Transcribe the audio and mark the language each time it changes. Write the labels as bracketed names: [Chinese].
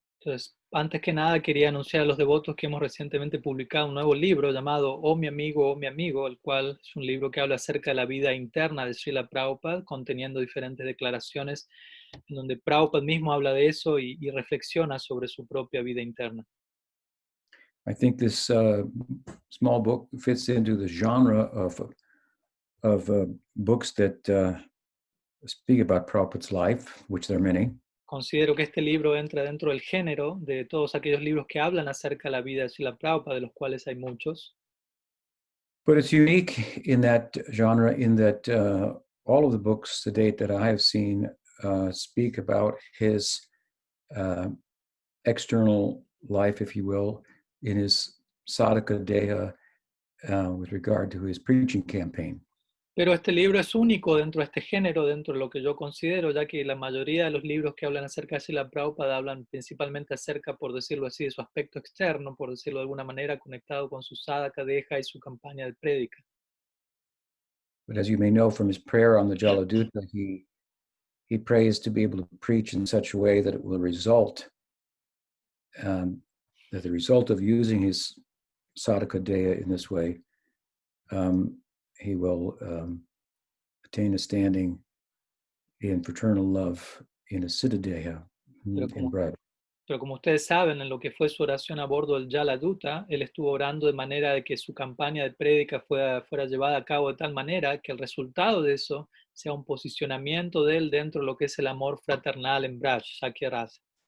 [Spanish] Entonces, antes que nada quería anunciar a los devotos que hemos recientemente publicado un nuevo libro llamado Oh mi amigo, el cual es un libro que habla acerca de la vida interna de Srila Prabhupada, conteniendo diferentes declaraciones en donde Prabhupada mismo habla de eso y reflexiona sobre su propia vida interna. [English] I think this small book fits into the genre of books that speak about Prabhupada's life, which there are many. [Spanish] Considero que este libro entra dentro del género de todos aquellos libros que hablan acerca de la vida de Srila Prabhupada, de los cuales hay muchos. [English] But it's unique in that genre in that all of the books to date that I have seen speak about his external life, if you will, in his sadhaka deha with regard to his preaching campaign. [Spanish] Pero este libro es único dentro de este género, dentro de lo que yo considero, ya que la mayoría de los libros que hablan acerca de Srila Prabhupada hablan principalmente acerca, por decirlo así, de su aspecto externo, por decirlo de alguna manera, conectado con su sadhaka deha y su campaña de prédica. [English] But as you may know from his prayer on the Jaladuta, he prays to be able to preach in such a way that it will result that the result of using his sadhaka deha in this way, he will attain a standing in fraternal love in a siddha deha in Braj. [Spanish] Pero como ustedes saben, en lo que fue su oración a bordo del Jaladuta, él estuvo orando de manera de que su campaña de prédica fuera llevada a cabo de tal manera que el resultado de eso sea un posicionamiento de él dentro de lo que es el amor fraternal en Braj, Shakya Rasa.